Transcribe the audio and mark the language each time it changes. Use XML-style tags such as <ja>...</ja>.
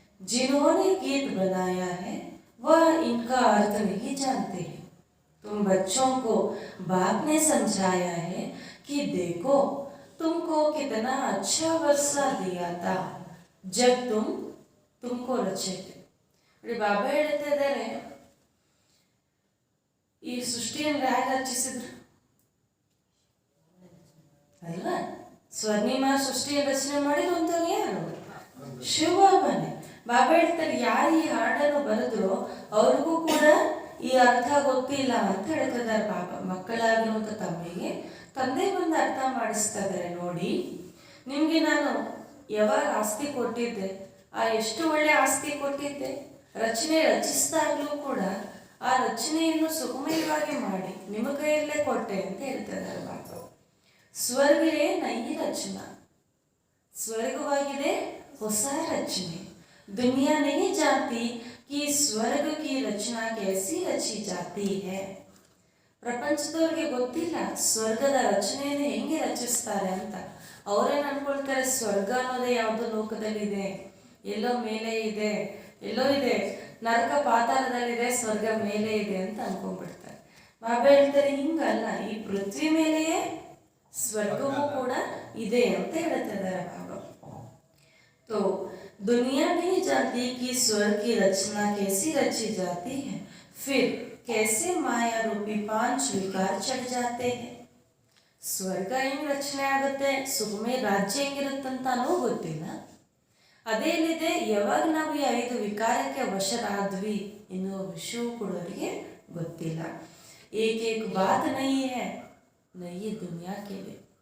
<hi>जिन्होंने गीत बनाया है वह इनका अर्थ नहीं जानते हैं. तुम बच्चों को बाप ने समझाया है कि देखो तुमको कितना अच्छा वर्षा दिया था जब तुमको रचे थे.</hi> <kn>ಬಾಬಾ ಹೇಳ್ತಾ ಇದ್ದಾರೆ, ಈ ಸೃಷ್ಟಿಯನ್ನು ಯಾರು ರಚಿಸಿದ್ರು ಅಲ್ವಾ? ಸ್ವರ್ಣಿಮ ಸೃಷ್ಟಿಯ ರಚನೆ ಮಾಡಿದ್ರು ಅಂತ ಯಾರು? ಶಿವಬಾಬಾನೆ. ಬಾಬಾ ಹೇಳ್ತಾರೆ ಯಾರು ಈ ಹಾಡನ್ನು ಬರೆದ್ರು ಅವ್ರಿಗೂ ಕೂಡ ಈ ಅರ್ಥ ಗೊತ್ತಿಲ್ಲ ಅಂತ ಹೇಳ್ತಿದ್ದಾರೆ ಬಾಬಾ. ಮಕ್ಕಳಾಗಿರುವಂಥ ತಮ್ಮಿಗೆ ತಂದೆ ಬಂದು ಅರ್ಥ ಮಾಡಿಸ್ತಾ ಇದ್ದಾರೆ. ನೋಡಿ, ನಿಮಗೆ ನಾನು ಯಾವಾಗ ಆಸ್ತಿ ಕೊಟ್ಟಿದ್ದೆ, ಆ ಎಷ್ಟು ಒಳ್ಳೆ ಆಸ್ತಿ ಕೊಟ್ಟಿದ್ದೆ. ರಚನೆ ರಚಿಸಿದಾಗಲೂ ಕೂಡ ಆ ರಚನೆಯನ್ನು ಸುಗಮವಾಗಿ ಮಾಡಿ ನಿಮ್ಮ ಕೈಯಲ್ಲೇ ಕೊಟ್ಟೆ ಅಂತ ಹೇಳ್ತಿದ್ದಾರೆ ಬಾಬಾ. ಸ್ವರ್ಗವೇ ನೈ ರಚನಾ, ಸ್ವರ್ಗವಾಗಿದೆ ಹೊಸ ರಚನೆ.</kn> <hi>दुनिया नहीं जानती कि स्वर्ग की रचना कैसी रची जाती है.</hi> <kn>ಪ್ರಪಂಚದವ್ರಿಗೆ ಗೊತ್ತಿಲ್ಲ ಸ್ವರ್ಗದ ರಚನೆಯನ್ನು ಹೆಂಗೆ ರಚಿಸ್ತಾರೆ ಅಂತ. ಅವರೇನು ಅನ್ಕೊಳ್ತಾರೆ ಸ್ವರ್ಗ ಅನ್ನೋದೇ ಯಾವುದೋ ಲೋಕದಲ್ಲಿದೆ, ಎಲ್ಲೋ ಮೇಲೆ ಇದೆ, ಎಲ್ಲೋ ಇದೆ, ನರಕ ಪಾತಾಳದಲ್ಲಿದೆ, ಸ್ವರ್ಗ ಮೇಲೆ ಇದೆ ಅಂತ ಅನ್ಕೊಂಡ್ಬಿಡ್ತಾರೆ. ಬಾಬಾ ಹೇಳ್ತಾರೆ ಹಿಂಗಲ್ಲ, ಈ ಪೃಥ್ವಿ ಮೇಲೆಯೇ ಸ್ವರ್ಗವೂ ಕೂಡ ಇದೆ ಅಂತ ಹೇಳ್ತಿದ್ದಾರೆ ಬಾಬಾ.</kn> <hi>तो दुनिया नहीं जानती कि स्वर्ग की रचना कैसी रची जाती है, फिर कैसे माया रूपी 5 विकार चढ़ जाते हैं.</hi> <kn>ಸ್ವರ್ಗ ಹೆಂಗ್ ರಚನೆ ಆಗುತ್ತೆ, ಸುಗಮೆ ರಾಜ್ಯ ಹೆಂಗಿರುತ್ತಂತಾನೂ ಗೊತ್ತಿಲ್ಲ. ಅದೇನಿದೆ ಯಾವಾಗ ನಾವು ಈ 5 ವಿಕಾರಕ್ಕೆ ವಶರಾದ್ವಿ ಎನ್ನುವ ವಿಷಯವೂ ಕೂಡ ಅವರಿಗೆ ಗೊತ್ತಿಲ್ಲ.</kn> <hi>ಏಕೇಕ ಬಾತ್ ನಹೀ ಹೈ ನಹೀ ದುನಿಯಾ ಕೆ ಲಿಯೆ.</hi>